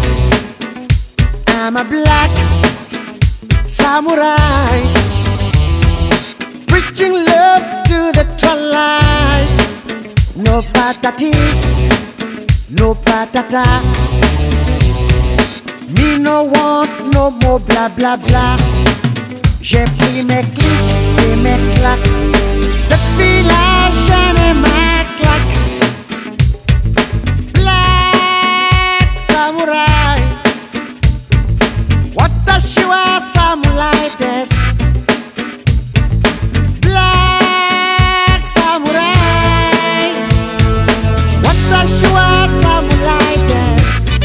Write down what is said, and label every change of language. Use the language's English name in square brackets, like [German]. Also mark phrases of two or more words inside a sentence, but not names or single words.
[English] I'm a black samurai, preaching love to the twilight. No patati, no patata. Me no want no more bla bla bla. [French] J'ai pris mes clics, c'est mes claques. Cette fille-là, j'en ai ma claque. [English] Black samurai, [Japanese] 私は侍です. [English] Black samurai, [Japanese] 私は侍です.